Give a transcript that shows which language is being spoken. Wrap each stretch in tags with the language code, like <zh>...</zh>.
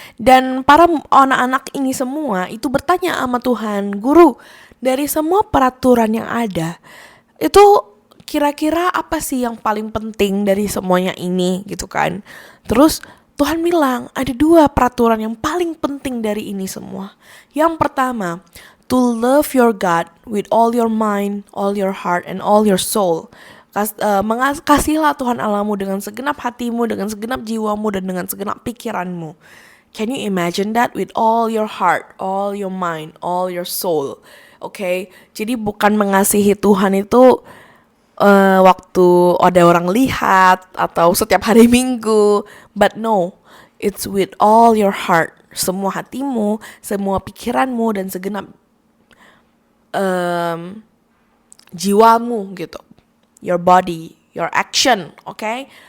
<id>Dan para anak-anak ini semua itu bertanya sama Tuhan, "Guru, dari semua peraturan yang ada, itu kira-kira apa sih yang paling penting dari semuanya ini?" gitu kan. Terus Tuhan bilang ada 2 peraturan yang paling penting dari ini semua. Yang pertama,</id> <en>to love your God with all your mind, all your heart, and all your soul.</en> <id>Kasihlah Tuhan Allahmu dengan segenap hatimu, dengan segenap jiwamu, dan dengan segenap pikiranmu.</id> <en>Can you imagine that? With all your heart, all your mind, all your soul. Okay?</en> <id>Jadi bukan mengasihi Tuhan itu waktu ada orang lihat atau setiap hari Minggu,</id> <en>but no, it's with all your heart,</en> <id>semua hatimu, semua pikiranmu, dan segenap jiwamu gitu,</id> <en>your body, your action, okay?</en>